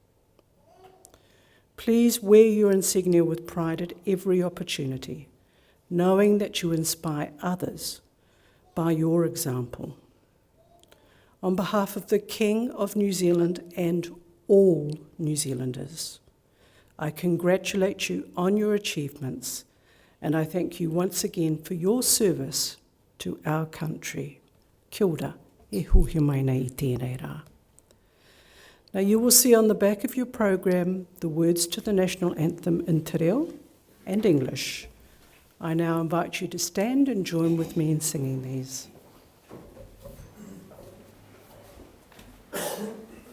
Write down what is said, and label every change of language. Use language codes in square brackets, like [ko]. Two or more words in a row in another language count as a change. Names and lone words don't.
[en] Please wear your insignia with pride at every opportunity, knowing that you inspire others by your example. On behalf of the King of New Zealand and all New Zealanders, I congratulate you on your achievements, and I thank you once again for your service to our country. [mi] Kia ora, e huhi mai nei I tēnei rā. [en] Now you will see on the back of your program the words to the national anthem in [mi] te reo [en] and English. I now invite you to stand and join with me in singing these.